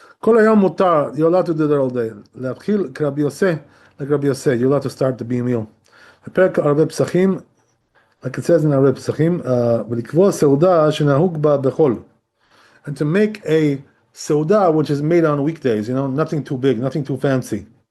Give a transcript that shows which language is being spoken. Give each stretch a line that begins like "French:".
Hebrew: Kol hayom mutar,
English: you're allowed to do that all day.
Hebrew: להתחיל כרבי יוסי,
English: like Rabbi Yosef, you're allowed to start the being meal.
Hebrew: בפרק ערבי פסחים,
English: like it says in
Hebrew: ערבי פסחים, ולקבוע סעודה שנהוג בה בחול.
English: And to make a seudah which is made on weekdays, nothing too big, nothing too fancy.